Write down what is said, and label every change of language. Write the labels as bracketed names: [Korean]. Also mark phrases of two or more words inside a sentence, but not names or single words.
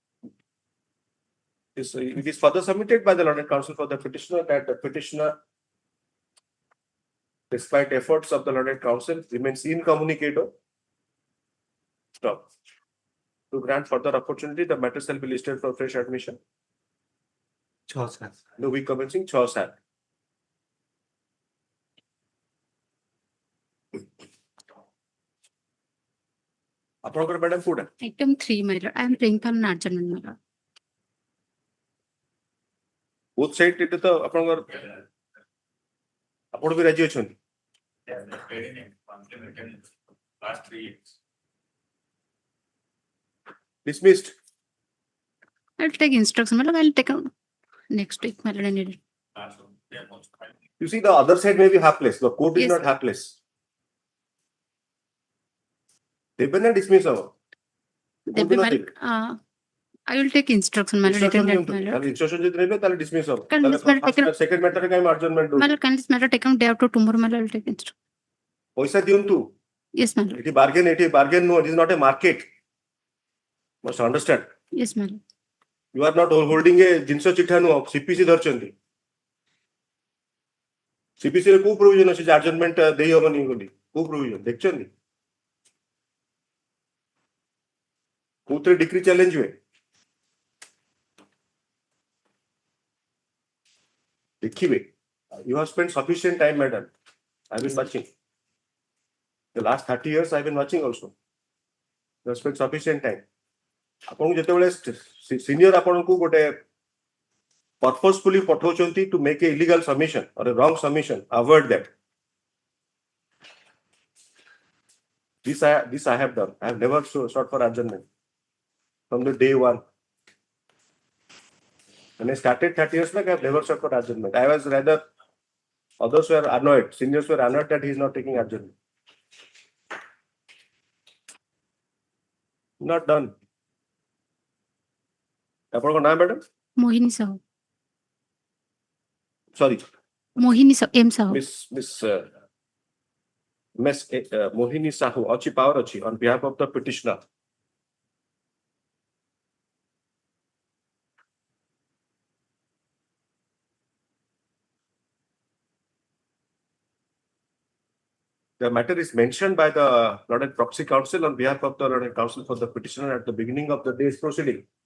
[English] It is further submitted by the Lord Counsel for the petitioner that the petitioner, despite efforts of the Lord Counsel, remains incommunicado. Stop. To grant further opportunity, the matter shall be listed for fresh admission. The week commencing 6/7. [Odia] ଆପଣଙ୍କର ମ୍ୟାଡାମ କୋଉଟା? [English] Item 3, my lord. I am praying for an adjournment, my lord. both side [Odia] ଏଇଟା ତ ଆପଣଙ୍କର ଆପଣ ବି ରାଜି ଅଛନ୍ତି? [English] Last 3 years. Dismissed. I'll take instruction, my lord. I'll take out next week, my lord. I need it. Last one. They are most kind. You see, the other side may be hapless. The court is Yes. not hapless. [Odia] ଦେବେ ନା dismiss ହବ? [English] Then [Odia] କୋଉଦିନ [English] my [Odia] ଦେବେ? [English] lord, I will take instruction, my lord. Instruction Written [Odia] ଦିଅନ୍ତୁ। [English] that, my lord. [Odia] ତାହେଲେ instruction ଯଦି ନେବେ ତାହେଲେ dismiss ହବ। [English] Can [Odia] ତାହେଲେ [English] this matter first taken- second matter [Odia] ରେ କାଇଁ [English] adjournment My [Odia] ଦଉଛୁ? [English] lord, can this matter take out day after tomorrow, my lord? I'll take instruction. [Odia] ପଇସା ଦିଅନ୍ତୁ। [English] Yes, my lord. [Odia] ଏଠି bargain ନୁହଁ. [English] It is not a market. Must understand. Yes, my lord. You are not holding a [Odia] ଜିନିଷ ଚିଠା ନୁହଁ। CPC ଧରିଛନ୍ତି। CPC ରେ କୋଉ provision ଅଛି ଯେ adjournment ଦେଇ ହବନି ବୋଲି? କୋଉ provision ଦେଖିଛନ୍ତି? କୋଉଥିରେ [English] decree challenge [Odia] ହୁଏ? ଦେଖିବେ। [English] You have spent sufficient time, madam. I've been watching. The last 30 years I've been watching also. You have spent sufficient time. [Odia] ଆପଣଙ୍କୁ ଯେତେବେଳେ ସିନିୟର ଆପଣଙ୍କୁ ଗୋଟେ purposefully ପଠଉଛନ୍ତି [English] to make a illegal submission or a wrong submission, avoid that. This I have done. I have never sought for adjournment from the day one. When I started 30 years back, I have never sought for adjournment. I was rather, others were annoyed, seniors were annoyed that he is not taking adjournment. Not done. [Odia] ଆପଣଙ୍କ ନାଁ ମ୍ୟାଡାମ? [English] Mohini Sahu. Sorry, Mohini Sahu. M Sahu. Miss Mohini Sahu [Odia] ଅଛି power ଅଛି [English] on behalf of the petitioner. The matter is mentioned by the Lord and Proxy Counsel on behalf of the Lord and Counsel for the petitioner at the beginning of the day's proceeding.